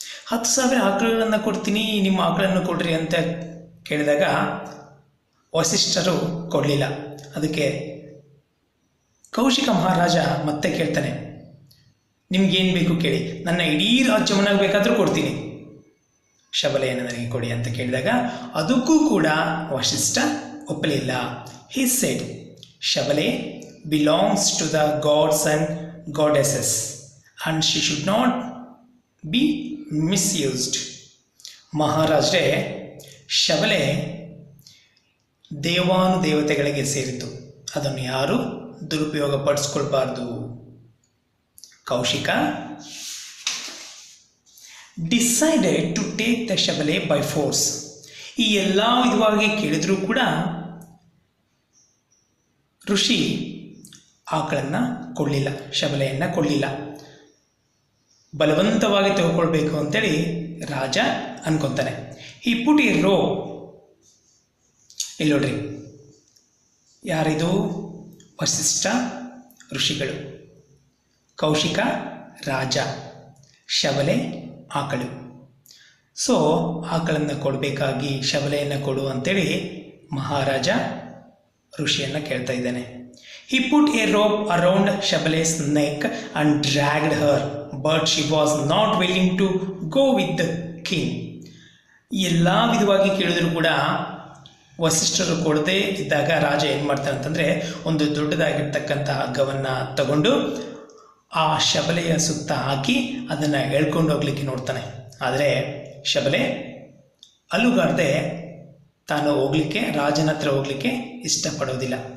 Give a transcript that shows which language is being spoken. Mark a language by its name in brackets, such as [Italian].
[Kannada] 10,000 ಆಕಳುಗಳನ್ನು ಕೊಡ್ತೀನಿ, ನಿಮ್ಮ ಆಕಳನ್ನು ಕೊಡ್ರಿ ಅಂತ ಕೇಳಿದಾಗ ವಸಿಷ್ಠರು ಕೊಡಲಿಲ್ಲ. ಅದಕ್ಕೆ ಕೌಶಿಕ ಮಹಾರಾಜ ಮತ್ತೆ ಕೇಳ್ತಾನೆ, ನಿಮ್ಗೇನು ಬೇಕು ಕೇಳಿ, ನನ್ನ ಇಡೀ ರಾಜ್ಯವನ್ನು ಬೇಕಾದರೂ ಕೊಡ್ತೀನಿ, ಶಬಲೆಯನ್ನು ನನಗೆ ಕೊಡಿ ಅಂತ ಕೇಳಿದಾಗ ಅದಕ್ಕೂ ಕೂಡ ವಸಿಷ್ಠ ಒಪ್ಪಲಿಲ್ಲ. [English] He said, Shabale belongs to the gods and goddesses and she should not be misused. [Kannada] ಮಹಾರಾಜರೇ, ಶಬಲೆ ದೇವಾನುದೇವತೆಗಳಿಗೆ ಸೇರಿತು, ಅದನ್ನು ಯಾರು ದುರುಪಯೋಗ ಪಡಿಸ್ಕೊಳ್ಬಾರ್ದು. [English] Kaushika decided to take the Shabale by force. [Kannada] ಈ ಎಲ್ಲ ವಿಧವಾಗಿ ಕೇಳಿದರೂ ಕೂಡ ಋಷಿ ಆಕಳನ್ನು ಕೊಡಲಿಲ್ಲ, ಶಬಲೆಯನ್ನು ಕೊಡಲಿಲ್ಲ. ಬಲವಂತವಾಗಿ ತೆಗೆದುಕೊಳ್ಬೇಕು ಅಂತೇಳಿ ರಾಜ ಅನ್ಕೊತಾನೆ. [English] ಈ put a rope. [Kannada] ಇಲ್ಲಿ ನೋಡ್ರಿ, ಯಾರಿದು? ವಸಿಷ್ಠ ಋಷಿಗಳು, ಕೌಶಿಕ ರಾಜ, ಶಬಲೆ ಆಕಳು. ಸೊ ಆಕಳನ್ನು ಕೊಡಬೇಕಾಗಿ ಶಬಲೆಯನ್ನು ಕೊಡು ಅಂತೇಳಿ ಮಹಾರಾಜ ಋಷಿಯನ್ನು ಕೇಳ್ತಾ ಇದ್ದಾನೆ. [English] He put a rope around Shabale's neck and dragged her, but she was not willing to go with the king. [Kannada] ಎಲ್ಲ ವಿಧವಾಗಿ ಕೇಳಿದ್ರು ಕೂಡ ವಸಿಷ್ಠರು ಕೊಡದೇ ಇದ್ದಾಗ ರಾಜ ಏನು ಮಾಡ್ತಾನೆ ಅಂತಂದರೆ, ಒಂದು ದೊಡ್ಡದಾಗಿರ್ತಕ್ಕಂಥ ಹಗ್ಗವನ್ನು ತಗೊಂಡು ಆ ಶಬಲೆಯ ಸುತ್ತ ಹಾಕಿ ಅದನ್ನು ಎಳ್ಕೊಂಡು ಹೋಗ್ಲಿಕ್ಕೆ ನೋಡ್ತಾನೆ. ಆದರೆ ಶಬಲೆ ಅಲುಗಾಡದೆ ತಾನು ಹೋಗ್ಲಿಕ್ಕೆ, ರಾಜನ ಹತ್ರ ಹೋಗ್ಲಿಕ್ಕೆ ಇಷ್ಟಪಡೋದಿಲ್ಲ.